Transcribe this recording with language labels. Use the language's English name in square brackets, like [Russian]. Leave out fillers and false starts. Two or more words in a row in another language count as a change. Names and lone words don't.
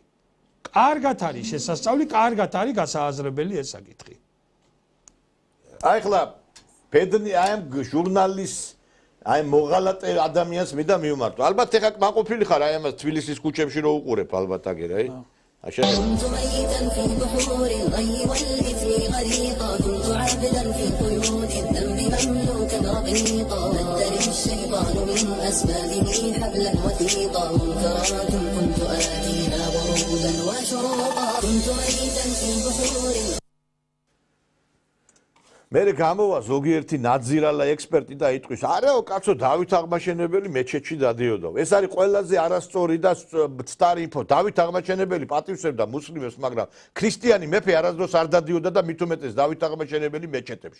[Georgian] კარგად არის შესასწავლი, კარგად არის გასააზრებელი ეს საკითხი. აი ხლა ბედნი აი ამ ჟურნალისტ აი მოღალატე ადამიანს მინდა მივმართო. ალბათ ეხა მაყოფილი ხარ აი ამას თბილისის ქუჩებში რო უყურებ ალბათ აგერ აი. [Arabic] كنت ميتا في بحور الغي والإثم غريقا كنت عابدا في قيود الذنب مملوكا رقيقا مدني الشيطان من أسبابه حبلا وثيقا منكرات كنت آتيها ورودا وشروقا كنت ميتا في بحور [Georgian] მე გამოვა ზოგიერთი ნაძირალა ექსპერტი და იტყვის არაო კაცო დავით აღმაშენებელი მეჩეთში დადიოდა. ეს არის ყველაზე არასწორი და ცდარი ინფო. დავით აღმაშენებელი პატივსებდა მუსლიმებს, მაგრამ ქრისტიანი მეფე არასდროს არ დადიოდა და მით უმეტეს დავით აღმაშენებელი მეჩეთებში.